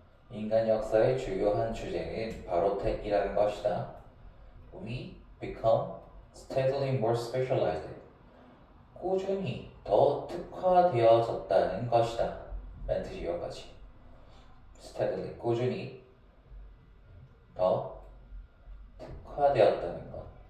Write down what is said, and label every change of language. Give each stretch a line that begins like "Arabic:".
Korean: 인간 역사의 주요한 주제는 바로 택이라는 것이다.
English: We become steadily more specialized.
Korean: 꾸준히 더 특화되어졌다는 것이다. 라는 뜻이 여기까지. steadily, 꾸준히 더 특화되었다는 것.